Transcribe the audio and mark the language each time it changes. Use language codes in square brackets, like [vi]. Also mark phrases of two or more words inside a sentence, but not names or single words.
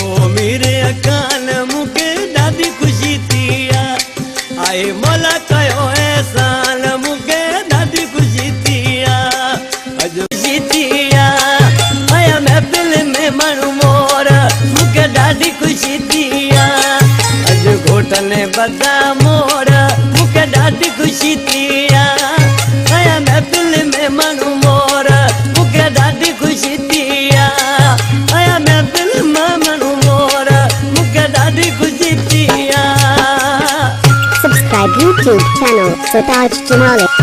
[sd] मेरे कान मुके ॾाढी खुशी थी आए मौला कयो एहसान मुके ॾाढी खुशी थी अज खुशी थी आया महफिल में माण्हू मोर मुके ॾाढी खुशी थी अज घोटन बधा मोर मुके ॾाढी खुशी थी आया महफिल में माण्हू मोर मुके ॾाढी खुशी थी आया महफिल में माण्हू मोर मुके ॾाढी खुशी थी [en] Subscribe YouTube channel Sartaj Jamali.